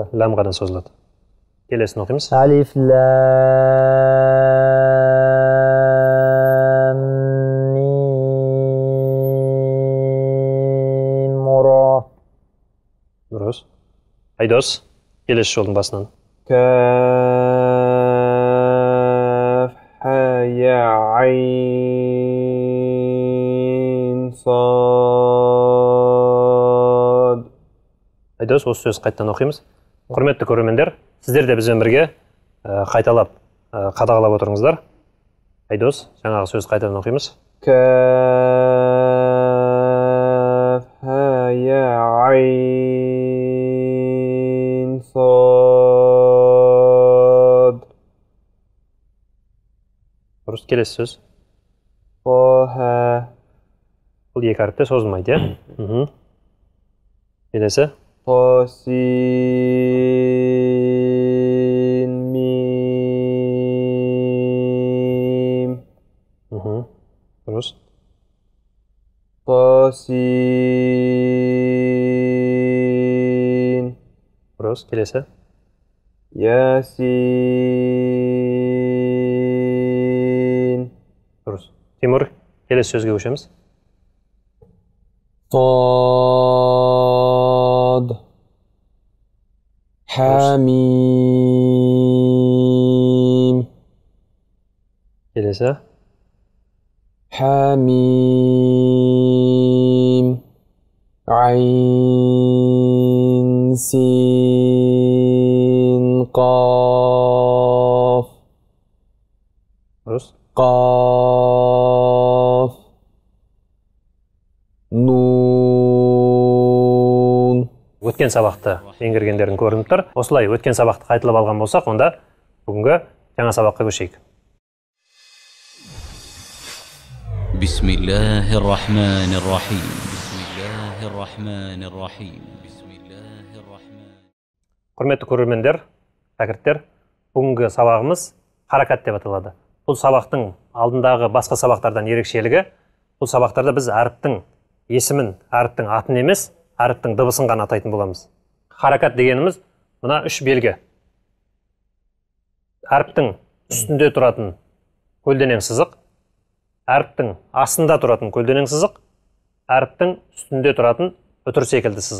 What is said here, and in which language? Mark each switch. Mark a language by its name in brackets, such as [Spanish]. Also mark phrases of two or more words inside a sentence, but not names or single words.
[Kazakh] лам ғана созылады. Келесін оқимыз. [Arabic] ألف لام ميم را. [Kazakh] Дұрыс. Айдос, келесі жолдың басынан. [Arabic] كاف يا عين صاد. [Kazakh] Айдос, осы сөз қайттан оқимыз. Құрметті көрермендер, сіздер де бізбен бірге қайталап, қадағалап отырыңыздар. Айдос, жаңағы сөз қайтадан оқимыз. [Arabic] كاف يا عين صاد. [Kazakh] келесі сөз. [Arabic] Таха. [Kazakh] Бұл екі әріпте созылмайды, иә? Келесі. [Arabic] طاسين ميم. [Kazakh] Дұрыс. [Arabic] Тасин. [Kazakh] Дұрыс. Келесі. [Arabic] Ясин. [Kazakh] Дұрыс. Тимур, келесі сөзге көшеміз. [Arabic] Sad. Hamim. [Kazakh] Келесі. [Arabic] Hamim. عين سين قاف. [Kazakh] Дұрыс. [Arabic] قاف نون. [Kazakh] Өткен сабақты меңгергендердің көрініп тұр. Осылай өткен сабақты қайталап алған болсақ, онда бүгінгі жаңа сабаққа көшейік. [Arabic] بسم الله الرحمن الرحيم. بسم الله الرحمن الرحيم. بسم الله الرحمن. [Kazakh] Құрметті көрермендер, шәкірттер, бүгінгі сабағымыз харакат деп аталады. Бұл сабақтың алдындағы басқа сабақтардан ерекшелігі, бұл сабақтарда біз әріптің есімін, әріптің атын емес, әріптің дыбысын ғана атайтын боламыз. Харакат дегеніміз мына үш белгі. Әріптің үстінде тұратын көлденең сызық, әріптің астында тұратын көлденең сызық, әріптің үстінде тұратын үтір секілді сызық.